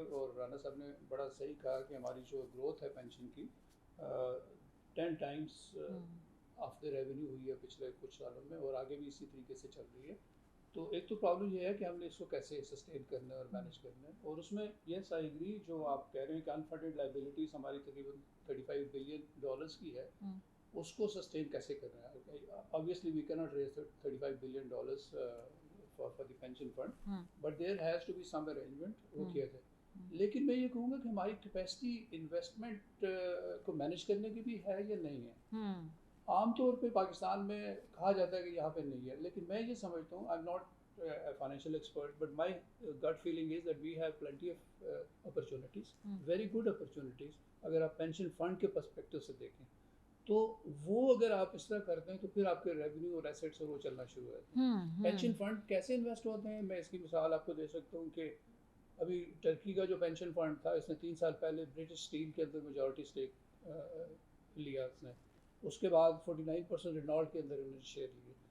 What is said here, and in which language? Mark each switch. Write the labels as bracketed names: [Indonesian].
[Urdu] اور رانا صاحب نے بڑا صحیح کہا کہ ہماری جو گروتھ ہے پینشن کی 10 [English] times of the revenue [Urdu] ہوئی ہے پچھلے کچھ سالوں میں اور آگے بھی اسی طریقے سے چل رہی ہے. تو ایک تو پرابلم یہ ہے کہ ہم نے اس کو کیسے سسٹین کرنا ہے اور مینیج کرنا ہے. اور اس میں [English] yes I agree [Urdu] جو آپ کہہ رہے ہیں کہ انفنڈڈ لائبلٹیز ہماری تقریباً $35 بلین کی ہے, اس کو سسٹین کیسے کرنا ہے. [English] obviously we cannot raise $35 billion for the pension fund, but there has to be some arrangement [Urdu] وہ کیا جائے. لیکن میں یہ کہوں گا کہ ہماری کیپیسٹی انویسٹمنٹ کو مینیج کرنے کی بھی ہے یا نہیں ہے. عام طور پہ پاکستان میں کہا جاتا ہے کہ یہاں پہ نہیں ہے, لیکن میں یہ سمجھتا ہوں, [English] I'm not a financial expert, but my gut feeling is that we have plenty of opportunities, very good opportunities. [Urdu] اگر آپ پینشن فنڈ کے پرسپیکٹو سے دیکھیں تو وہ اگر آپ اس طرح کرتے ہیں تو پھر آپ کے ریونیو اور ایسیٹس اور وہ چلنا شروع ہوتے ہیں. پینشن فنڈ کیسے انویسٹ ہوتے ہیں, میں اس کی مثال آپ کو دے سکتا ہوں کہ ابھی ٹرکی کا جو پینشن فنڈ تھا اس نے 3 سال پہلے برٹش اسٹیل کے اندر میجورٹی اسٹیک لیا اس نے, اس کے بعد 49% رینالٹ کے اندر انہوں نے شیئر لیے.